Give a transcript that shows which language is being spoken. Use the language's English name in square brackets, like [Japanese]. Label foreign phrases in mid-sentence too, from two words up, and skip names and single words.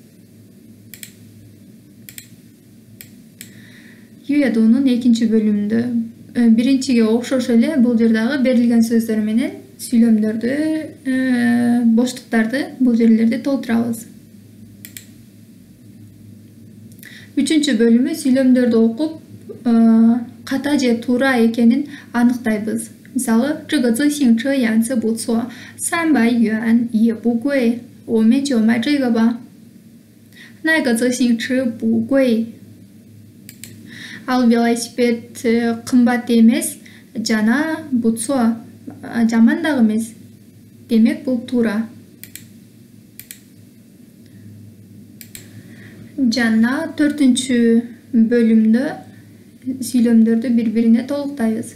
[Kyrgyz] Юэдунун экинчи бөлүмүндө биринчиге окшош эле бул жердагы берилген сөздөр менен сүйлөмдөрдү, боштуктарды бул жерлерде толтурабыз. Үчүнчү бөлүмү сүйлөмдөрдү окуп, ката же туура экенин аныктайбыз. Мисалы, [Chinese] 这个自行车颜色不错，300元也不贵，我们就买这个吧。那个自行车不贵。 [Kyrgyz] Ал велосипед кымбат эмес, жана бутсо жаман дагы эмес. Демек бул туура. Жана 4-чү бөлүмдө сүйлөмдөрдү бири-бирине толуктайбыз.